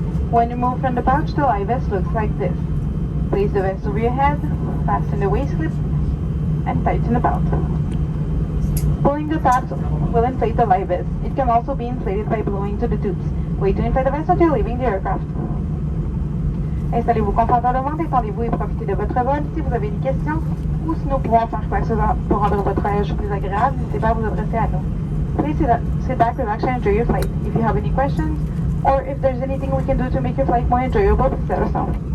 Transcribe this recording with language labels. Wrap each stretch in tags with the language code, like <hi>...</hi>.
<en>When removed from the pouch, the life vest looks like this. Place the vest over your head, fasten the waist clip, and tighten the belt. Pulling the tabs will inflate the life vest. It can also be inflated by blowing to the tubes. Wait to inflate the vest until leaving the aircraft.</en> <fr>Installez-vous confortablement, détendez-vous et profitez de votre vol. Si vous avez des questions ou si nous pouvons faire quoi que ce soit pour rendre votre voyage plus agréable, n'hésitez pas à vous adresser à nous.</fr> <en>Please sit back, relax, and enjoy your flight. If you have any questions or if there's anything we can do to make your flight more enjoyable, please let us know.</en>